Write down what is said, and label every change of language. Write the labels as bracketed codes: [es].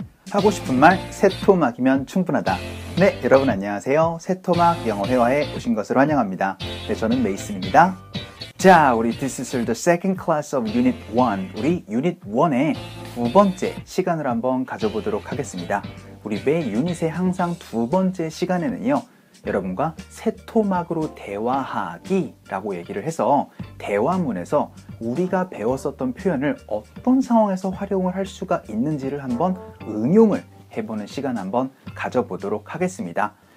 [ko] 하고 싶은 말 새토막이면 충분하다. 네, 여러분 안녕하세요. 새토막 영어 회화에 오신 것을 환영합니다. 네, 저는 메이슨입니다. 자, 우리 [en] This is the second class of Unit 1. [ko] 우리 Unit 1의 두 번째 시간을 한번 가져보도록 하겠습니다. 우리 매 유닛의 항상 두 번째 시간에는요, 여러분과 새토막으로 대화하기 라고 얘기를 해서 대화문에서 우리가 배웠었던 표현을 어떤 상황에서 활용을 할 수가 있는지를 한번 응용을 해보는 시간 한번 가져보도록 하겠습니다.